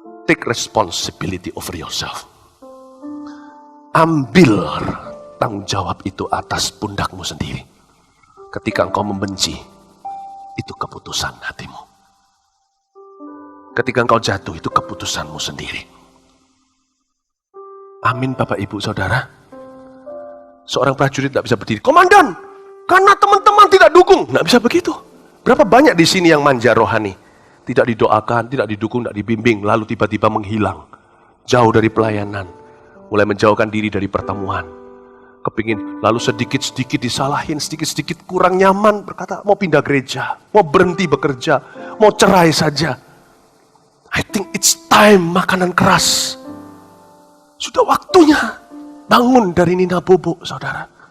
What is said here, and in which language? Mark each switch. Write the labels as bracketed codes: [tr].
[en] Take responsibility over yourself. [id] Ambil tanggung jawab itu atas pundakmu sendiri. Ketika engkau membenci, itu keputusan hatimu. Ketika engkau jatuh, itu keputusanmu sendiri. Amin Bapak Ibu Saudara. Seorang prajurit tidak bisa berdiri, komandan, karena teman-teman tidak dukung. Tidak bisa begitu. Berapa banyak di sini yang manja rohani, tidak didoakan, tidak didukung, tidak dibimbing, lalu tiba-tiba menghilang, jauh dari pelayanan, mulai menjauhkan diri dari pertemuan, kepingin lalu sedikit-sedikit disalahin, sedikit-sedikit kurang nyaman, berkata mau pindah gereja, mau berhenti bekerja, mau cerai saja. [en] I think it's time [id] makanan keras. Sudah waktunya bangun dari nina bobo, saudara.